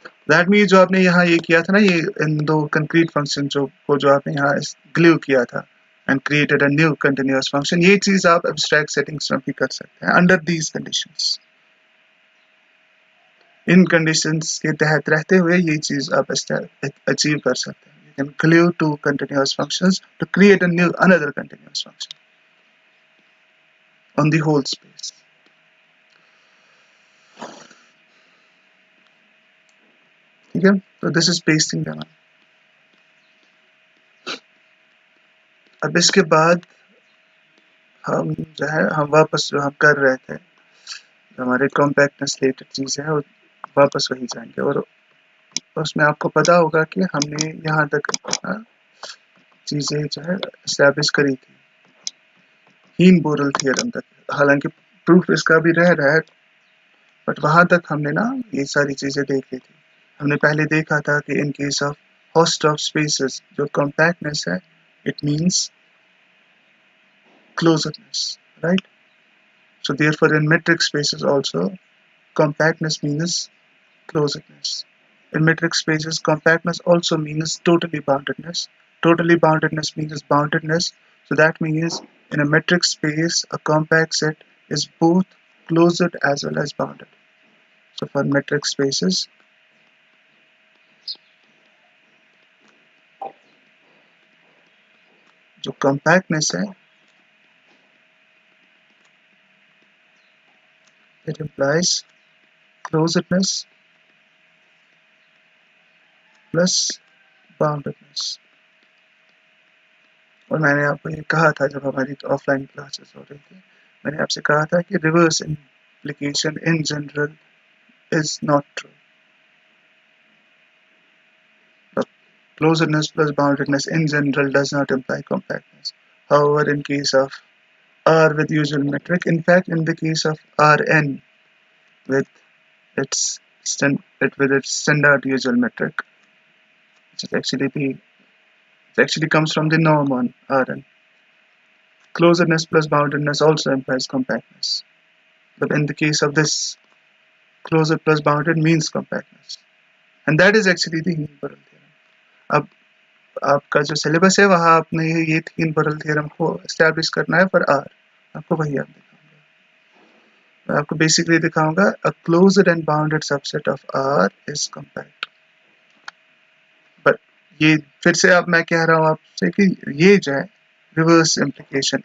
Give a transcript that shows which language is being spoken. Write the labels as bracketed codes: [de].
[hi] That mean जो आपने यहाँ ये किया था ना, ये इन दो कंक्रीट फंक्शन जो आपने यहाँ ग्लू किया था [en] and created a new continuous function, [hi] ये चीज आप abstract settings में भी कर सकते हैं [en] under these conditions. [hi] In conditions के तहत रहते हुए ये चीज आप achieve कर सकते हैं. [en] You can glue two continuous functions to create another continuous function on the whole space. [hi] ठीक है, तो [en] this is pasting lemma. [hi] अब इसके बाद हम जो है हम वापस जो हम कर रहे थे, हमारे कॉम्पैक्टनेस रिलेटेड चीज़ें हैं, वापस वही जाएंगे, और उसमें आपको पता होगा कि हमने यहाँ तक चीज़ें जो है एस्टैब्लिश करी थी हीन बोरल थ्योरम तक. हालांकि प्रूफ इसका भी रह रहा है, बट वहाँ तक हमने ना ये सारी चीज़ें देख ली थी. हमने पहले देखा था कि [en] In case of Hausdorff spaces जो compactness है, it means closedness, right? So therefore in metric spaces also compactness means closedness. In metric spaces compactness also means totally boundedness. Totally boundedness means boundedness, so that means in a metric space a compact set is both closed as well as bounded. So for metric spaces जो compactness है, it implies closedness plus boundedness. [hi] और मैंने आपको ये कहा था जब हमारी ऑफलाइन क्लासेस हो रही थी, मैंने आपसे कहा था कि [en] Reverse implication in general is not true. Closedness plus boundedness in general does not imply compactness. However, in case of R with usual metric, in fact, in the case of Rn with with its standard usual metric, which is actually comes from the norm on Rn. Closedness plus boundedness also implies compactness. But in the case of this, closed plus bounded means compactness. And that is actually the Heine Borel theorem. [hi] अब आपका जो syllabus है वहाँ आपने ये Heine Borel theorem को establish करना है [en] for R. [hi] आपको वही आप दिखाऊंगा. मैं आपको बेसिकली दिखाऊंगा [en] a closed and bounded subset of R is compact. [hi] But ये फिर से अब मैं कह रहा हूँ आपसे कि ये जो है reverse implication.